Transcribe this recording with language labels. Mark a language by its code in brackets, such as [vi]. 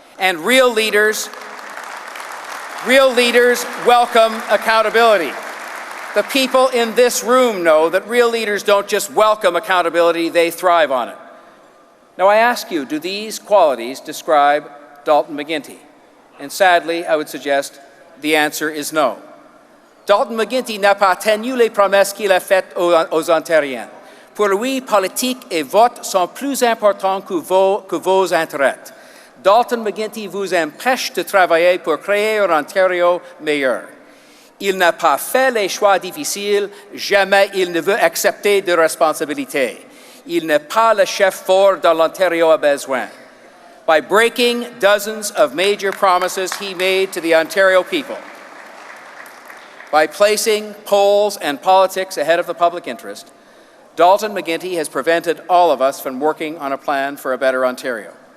[en] And real leaders welcome accountability. The people in this room know that real leaders don't just welcome accountability, they thrive on it. Now I ask you, do these qualities describe Dalton McGuinty? And sadly, I would suggest the answer is no. [fr] Dalton McGuinty n'a pas tenu les promesses qu'il a faites aux Ontariens. Pour lui, politique et vote sont plus importants que vos intérêts. Dalton McGuinty vous empêche de travailler pour créer un Ontario meilleur. Il n'a pas fait les choix difficiles, jamais il ne veut accepter de responsabilités. Il n'est pas le chef fort dont l'Ontario a besoin. [en] By breaking dozens of major promises he made to the Ontario people, by placing polls and politics ahead of the public interest, Dalton McGuinty has prevented all of us from working on a plan for a better Ontario.